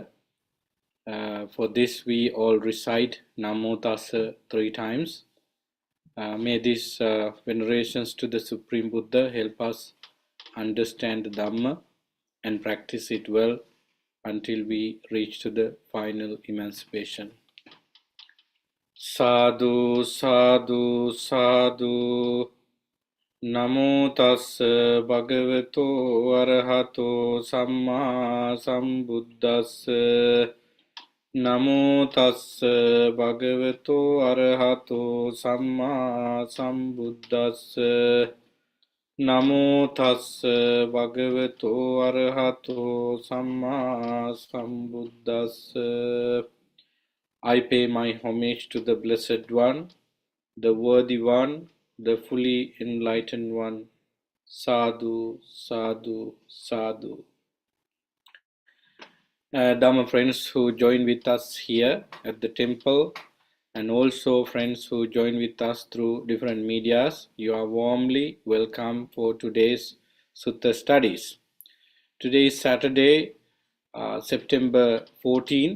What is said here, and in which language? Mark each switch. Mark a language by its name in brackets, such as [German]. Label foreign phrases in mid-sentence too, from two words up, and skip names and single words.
[English] For this, we all recite Namo Tassa 3 times. May these venerations to the Supreme Buddha help us understand the Dhamma and practice it well until we reach to the final emancipation. [Pali] Sadhu, sadhu, sadhu. Namo tassa bhagavato arahato samma sambuddhassa. Namo tassa bhagavato arahato samma sambuddhassa. Namo tassa bhagavato arahato samma sambuddhassa. [English] I pay my homage to the Blessed One, the Worthy One, the fully enlightened one. Sadhu, sadhu, sadhu. Dhamma friends who join with us here at the temple, and also friends who join with us through different medias, you are warmly welcome for today's Sutta Studies. Today is Saturday, September 14th.